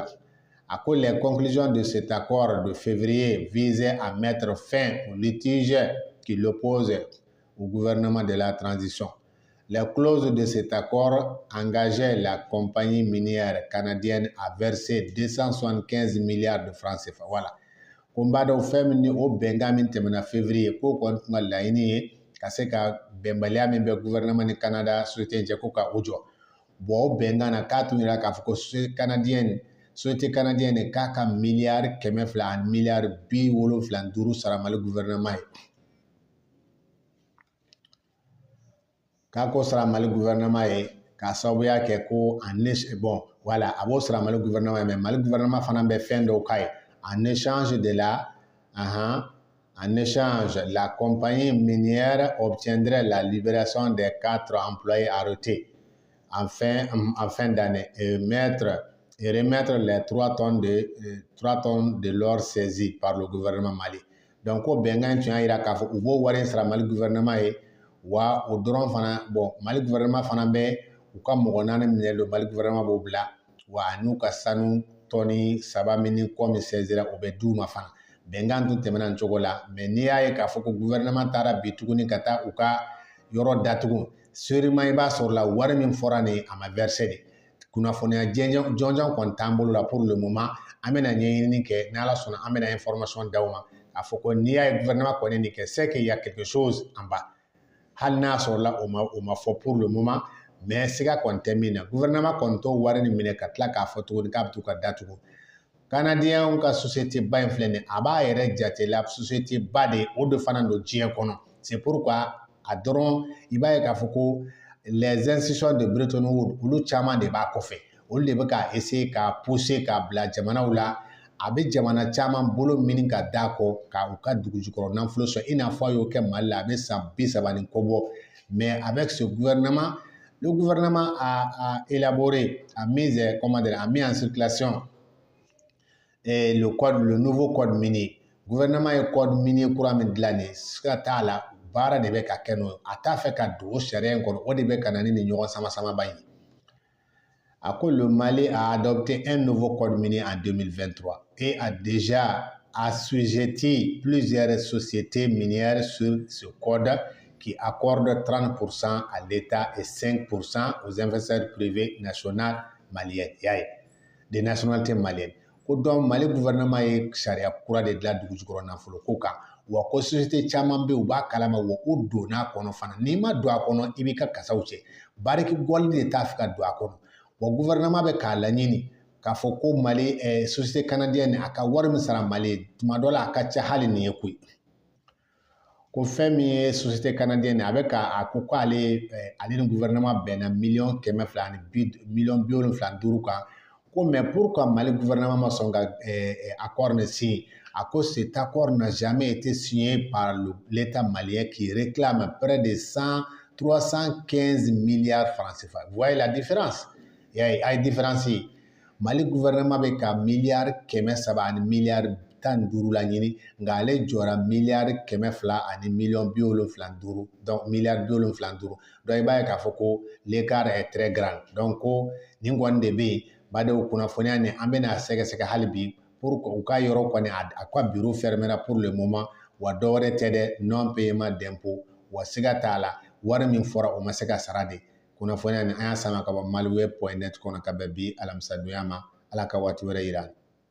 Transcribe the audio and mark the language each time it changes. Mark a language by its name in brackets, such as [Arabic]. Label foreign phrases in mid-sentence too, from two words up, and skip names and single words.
[French] A ko les conclusions de cet accord de février visaient à mettre fin au litige qui l'oppose au gouvernement de la transition. Les clauses de cet accord engageaient la compagnie minière canadienne à verser 275 milliards de francs CFA. Voilà. [Bambara] Ko n b'a dɔn fɛn min ni o bɛnkan min tɛmɛna février k'o kɔni tun ka laɲini ye ka se ka bɛnbaliya min bɛ gouvernement ni Canada société in cɛ ko ka o jɔ. Bon o bɛnkan na k'a tun yira k'a fɔ ko [French] société canadienne [Bambara] k'a ka miliyari 200 ani miliyari 75 sara Mali gouvernement ye. K'a ko sara Mali gouvernement ye k'a sababuya kɛ ko [French] bon voilà [Bambara] a b'o sara Mali gouvernement ye mais Mali gouvernement fana bɛ fɛn dɔw k'a ye. [French] En échange, la compagnie minière obtiendrait la libération des 4 employés arrêtés en fin d'année et remettre les 3 tonnes de l'or saisi par le gouvernement Mali. Donc, au Bengan, tu as [Bambara] yira k'a fɔ u b'o wari sara Mali gouvernement ye wa o dɔrɔn fana bon Mali gouvernement fana bɛ u ka mɔgɔ 4 minɛ le Mali gouvernement b'o bila wa n'u ka sanu tɔni 3 min ni kɔ min sɛzira o bɛ d'u ma fana bɛnkan tun tɛmɛna nin cogo la mais n'i y'a ye k'a fɔ ko gouvernement taara bi tuguni ka taa u ka yɔrɔ datugu sûrement i b'a sɔrɔ la wari min fɔra nin a ma verser de kunnafoniya jɔnjɔn kɔni t'an bolo la [French] pour le moment [Bambara] an bɛna ɲɛɲini kɛ n'Ala sɔnna an bɛna information d'aw ma k'a fɔ ko n'i y'a ye gouvernement kɔni nin kɛ [French] c'est qu'il y a quelque chose en bas [Bambara] hali n'a sɔrɔ la o ma fɔ [French] pour le moment mais [Bambara] siga kɔni tɛ min na gouvernement kɔni t'o wari nin minɛ ka tila k'a fɔ tuguni k'a bɛ t'u ka datugu Canadien ka société ba in filɛ nin a b'a yɛrɛ jate la société ba de o de fana don diɲɛ kɔnɔ [French] c'est pourquoi [Bambara] a dɔrɔn i b'a ye k'a fɔ ko [French] les institutions de Bretton Woods [Bambara] olu caman de b'a kɔfɛ olu de bɛ ka essayer ka pousser k'a bila jamanaw la a bɛ jamana caman bolo mini ka d'a kɔ ka u ka dugujukɔrɔ nafolo sɔrɔ i n'a fɔ a y'o kɛ Mali la a bɛ san 30 ni kɔ bɔ [French] mais avec ce gouvernement le gouvernement a élaboré a mis en circulation le nouveau code minier. [Bambara] Gouvernement ye [French] code minier [Bambara] kura min dilan nin siga t'a la baara de bɛ ka kɛ n'o ye a t'a fɛ ka don o sariya in kɔnɔ o de bɛ ka na ni nin ɲɔgɔn sama-samaba in ye. [French] A ko le Mali a adopté un nouveau code minier en 2023 et a déjà assujetti plusieurs sociétés minières sur ce code qui accorde 30% à l'État et 5% aux investisseurs privés nationaux maliens, des nationalités maliennes. [Bambara] Ko donc Mali gouvernement ye sariya kura de dilan dugujukɔrɔ nafolo ko kan wa ko société caman bɛ u b'a kalama wa u donna kɔnɔ fana n'i ma don a kɔnɔ i b'i ka kasaw cɛ bariki gɔli de t'a fɛ ka don a kɔnɔ wa gouvernement bɛ k'a laɲini k'a fɔ ko Mali [French] société canadienne [Bambara] a ka wari min sara Mali tuma dɔ la a ka ca hali nin ye koyi. Ko fɛn min ye [French] société canadienne [Bambara] a bɛ ka a ko k'ale ni gouvernement bɛnna miliyɔn 200 ani miliyɔn 75 kan ko [French] mais pourquoi [Bambara] Mali gouvernement ma sɔn ka [French] accord ne signé à cause cet accord n'a jamais été signé par l'État malien qui réclame près de 315 milliards francs CFA. Vous voyez la différence? Il y a une différence. [Bambara] Mali gouvernement bɛ ka miliyari 300 ani miliyari 15 la ɲini nka ale jɔra miliyari 200 ani miliyɔn 75 donc miliyari 75 donc i b'a ye k'a fɔ ko [French] l'écart est très grand [Bambara] donc ko nin kɔni de bɛ yen badenw kunnafoniya nin an bɛna sɛgɛsɛgɛ hali bi pour u ka yɔrɔ kɔni a ka bureau fermera [French] pour le moment [Bambara] wa dɔwɛrɛ tɛ dɛ [French] non paiement d'impôt [Bambara] wa siga t'a la wari min fɔra o ma se ka sara de kunnafoniya ni an y'a sama ka bɔ maliweb.net kɔnɔ ka bɛn bi alamisadonya ma ala ka waati wɛrɛ yira